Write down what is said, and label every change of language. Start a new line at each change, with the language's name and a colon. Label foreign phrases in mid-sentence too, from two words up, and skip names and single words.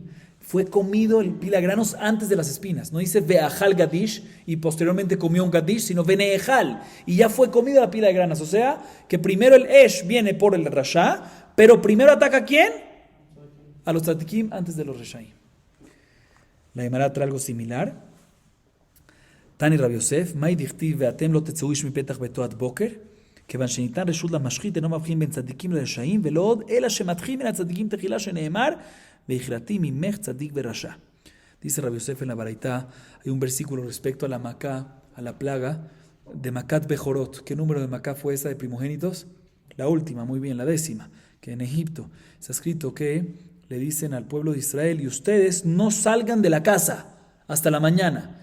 Spanish: Fue comido el pila de granos antes de las espinas. No dice
Hebrew: ואכל גדיש
Spanish: y posteriormente comió un Gadish, sino Venehal. Y ya fue comido la pila de granos. O sea, que primero el Esh viene por el Rasha, pero primero ataca ¿a quién? A los tzadikim antes de los Reshaim. La Gemara trae algo similar.
Hebrew: תני רב יוסף מאי דכתיב ואתם לא תצאו איש מפתח ביתו עד בקר, כיוון שניתן רשות למשחית אינו מבחין בין צדיקים לרשעים ולא עוד, אלא שמתחיל מן הצדיקים תחילה שנאמר, והחלטי ממך צדיק ורשע.
Spanish: Dice Rabbi Yosef en la Baraitá, hay un versículo respecto a la Macá, a la plaga de
Hebrew: מכת בכורות.
Spanish: ¿Qué número de Macá fue esa de primogénitos? La última, muy bien, la 10ª, que en Egipto está escrito que le dicen al pueblo de Israel, y ustedes no salgan de la casa hasta la mañana.